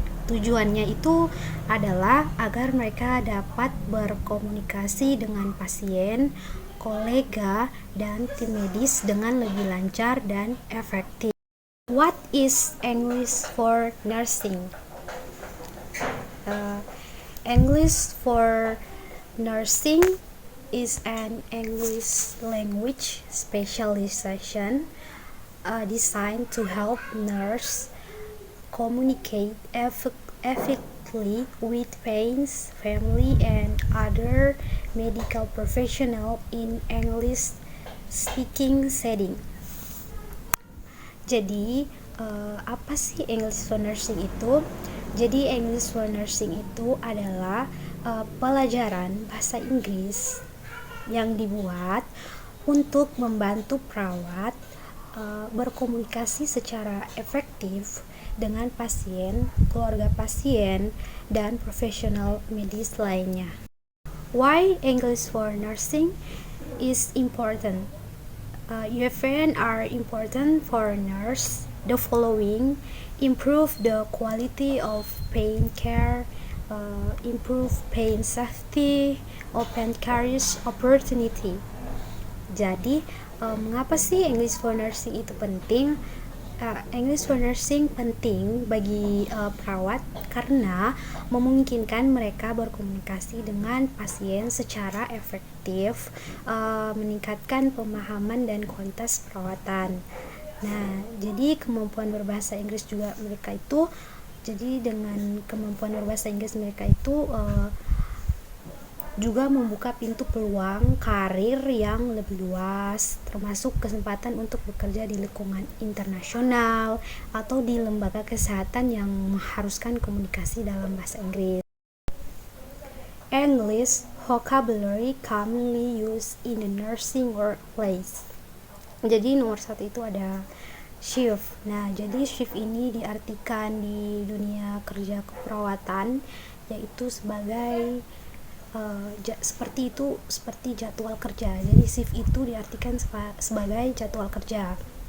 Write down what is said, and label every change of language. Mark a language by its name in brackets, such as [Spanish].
[Indonesian] Tujuannya itu adalah agar mereka dapat berkomunikasi dengan pasien, kolega, dan tim medis dengan lebih lancar dan efektif. [English] What is English for nursing? English for nursing is an English language specialization designed to help nurse communicate effectively with patients, family, and other medical professionals in English speaking setting. [Indonesian] Jadi apa sih English for nursing itu? Jadi English for nursing itu adalah pelajaran bahasa Inggris yang dibuat untuk membantu perawat berkomunikasi secara efektif dengan pasien, keluarga pasien, dan profesional medis lainnya. [English] Why English for nursing is important? UFN are important for nurse. The following: improve the quality of pain care, improve pain safety, open careers opportunity. [Indonesian] Jadi, mengapa sih English for nursing itu penting? English for nursing penting bagi perawat karena memungkinkan mereka berkomunikasi dengan pasien secara efektif, meningkatkan pemahaman dan kualitas perawatan. Nah, jadi kemampuan berbahasa Inggris juga mereka itu, jadi dengan kemampuan berbahasa Inggris mereka itu juga membuka pintu peluang karir yang lebih luas, termasuk kesempatan untuk bekerja di lingkungan internasional atau di lembaga kesehatan yang mengharuskan komunikasi dalam bahasa Inggris. [English] English vocabulary commonly used in the nursing workplace. [Indonesian] Jadi nomor satu itu ada shift. Nah, jadi shift ini diartikan di dunia kerja keperawatan yaitu sebagai seperti jadwal kerja. Jadi shift itu diartikan sebagai jadwal kerja.